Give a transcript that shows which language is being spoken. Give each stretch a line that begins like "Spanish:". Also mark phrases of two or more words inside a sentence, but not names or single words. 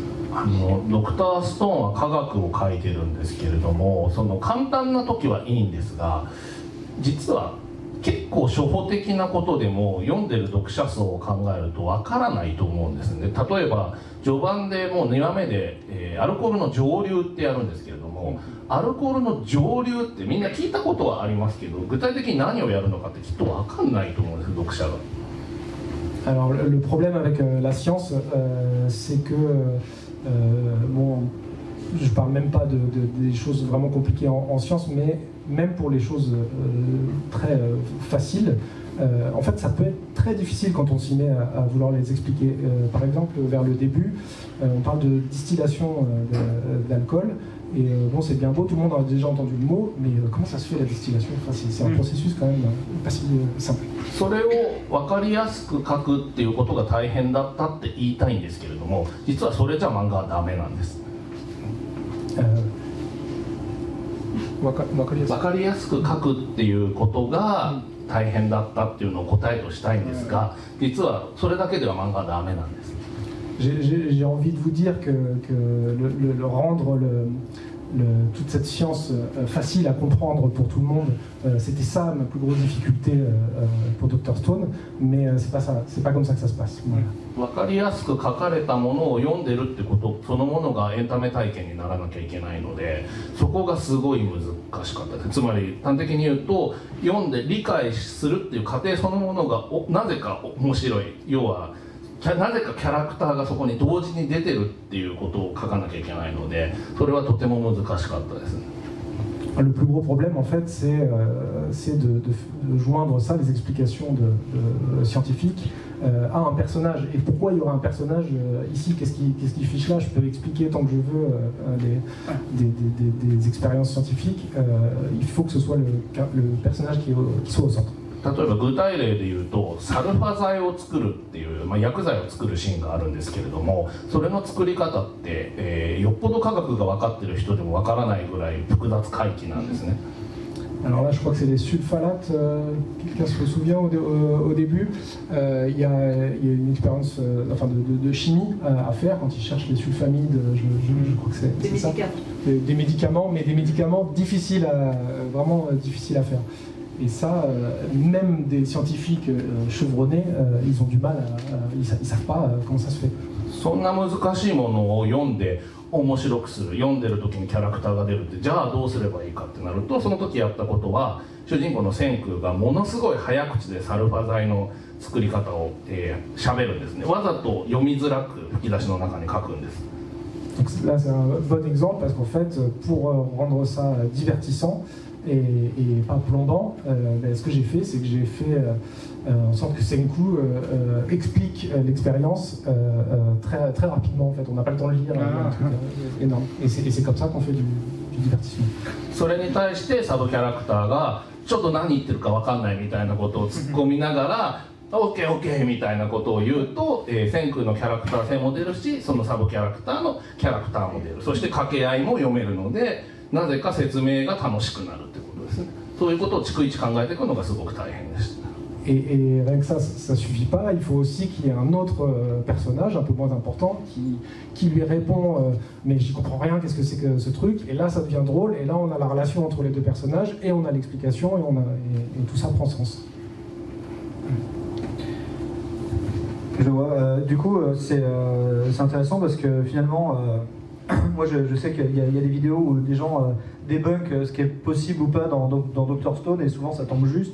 Japanese: ドクターストーンは科学を書いてるんですけれども、その簡単な時はいいんですが、実は結構初歩的なことでも読んでる読者層を考えるとわからないと思うんですね。例えば序盤でもう2話目で、アルコールの蒸留ってやるんですけれども、アルコールの蒸留ってみんな聞いたことはありますけど、具体的に何をやるのかってきっとわかんないと思うんです、読者が。
French: Alors le problème avec la science, c'est que bon, je parle même pas des choses vraiment compliquées en science, mais même pour les choses très faciles, en fait ça peut être très difficile quand on s'y met à vouloir les expliquer. Par exemple, vers le début, on parle de distillation d'alcool. Et bon, c'est bien beau, tout le monde a déjà entendu le mot, mais comment ça se fait la distillation? C'est un processus quand même pas si simple.
Japanese: それを分かりやすく書くっていうことが大変だったって言いたいんですけれども、実はそれじゃ漫画はダメなんです。分かりやすく書くっていうことが大変だったっていうのを答えとしたいんですが、実はそれだけでは漫画はダメなんです。
French: J'ai envie de vous dire que rendre toute cette science facile à comprendre pour tout le monde, c'était ça ma plus grosse difficulté pour Dr Stone, mais c'est pas ça, c'est pas comme ça que ça se passe.
Japanese: 分かりやすく書かれたものを読んでるってことそのものがエンタメ体験にならなきゃいけないので、そこがすごい難しかったです。つまり端的に言うと、読んで理解するっていう過程そのものがなぜか面白い、要はなぜかキャラクターがそこに同時に出てるっていうことを書かなきゃいけないので、それはとても難しかったですね。
French: Le plus gros problème, en fait, c'est de joindre ça, les explications scientifiques, à un personnage. Et pourquoi il y aura un personnage ici? Qu'est-ce qui fiche là? Je peux expliquer tant que je veux des expériences scientifiques. Il faut que ce soit le personnage qui soit au centre.
Japanese: 例えば具体例で言うと、サルファ剤を作るっていう、薬剤を作るシーンがあるんですけれども、それの作り方って、よっぽど科学が分かってる人でも分からないぐらい複雑回帰なんですね。
French: Alors là, je crois que c'est les sulfalates. Quelqu'un se souvient au début, il y a une expérience de chimie à faire quand ils cherchent les sulfamides. Je crois que c'est ça. Des médicaments, mais des médicaments difficiles vraiment difficiles à faire. Et ça, même des scientifiques chevronnés, ils ont du mal, ils savent pas comment ça se fait.
Japanese: そんな難しいものを読んで面白くする、読んでる時にキャラクターが出るって、じゃあどうすればいいかってなると、その時やったことは主人公の千空がものすごい早口でサルファ剤の作り方を喋るんですね。わざと読みづらく吹き出しの中に書くんです。
French: Donc là c'est un bon exemple parce qu'en fait pour rendre ça divertissant et pas plombant, ce que j'ai fait c'est que j'ai fait en sorte que Senku explique l'expérience très, très rapidement en fait, on n'a pas le temps de lire, un truc énorme. Et c'est comme ça qu'on fait du divertissement.
Japanese: それに対してサブキャラクターがちょっと何言ってるか分かんないみたいなことを突っ込みながらオッケーオッケーみたいなことを言うと、千空のキャラクター性も出るし、そのサブキャラクターのキャラクターも出る、そして掛け合いも読めるので、なぜか説明が楽しくなるってことですね。そういうことを逐一考えていくのがすごく大変でした。
French: Et rien que ça suffit pas, il faut aussi qu'il y ait un autre personnage un peu moins important qui lui répond mais j'y comprends rien, qu'est-ce que c'est que ce truc, et là ça devient drôle, et là on a la relation entre les deux personnages, et on a l'explication, et tout ça prend sens. Je vois, du coup c'est intéressant parce que finalement, moi je sais qu'il y a des vidéos où des gens débunkent ce qui est possible ou pas dans Dr Stone, et souvent ça tombe juste.